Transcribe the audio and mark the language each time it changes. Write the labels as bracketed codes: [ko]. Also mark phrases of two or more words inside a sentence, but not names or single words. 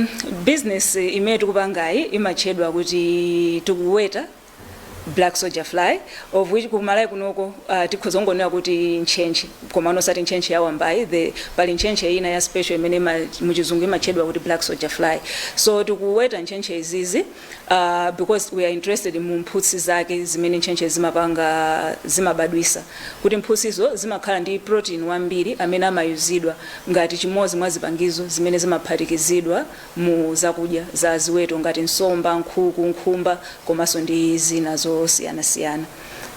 [ny] Business imene tikupangayi imachedwa kuti tikuweta Black Soldier Fly, [en] of which [ny] kumalawi kunoko tikhoza kungonena kuti ntchentche koma nosati ntchentche ya wambayi pali ntchentche ina ya special imene muchizungu imachedwa kuti Black Soldier Fly. So tikuweta ntchentche izizi [en] because we are interested [ny] mu mphutsi zake zimene ntchentche zimabadwisa kuti mphutsizo zimakhala ndi protein wambiri amene amayuzidwa ngati chimodzi mwa zipangizo zimene zimaphatikizidwa mu zakudya za ziweto ngati nsomba, nkhuku, nkhumba komanso ndi zina zosiyana-siyana.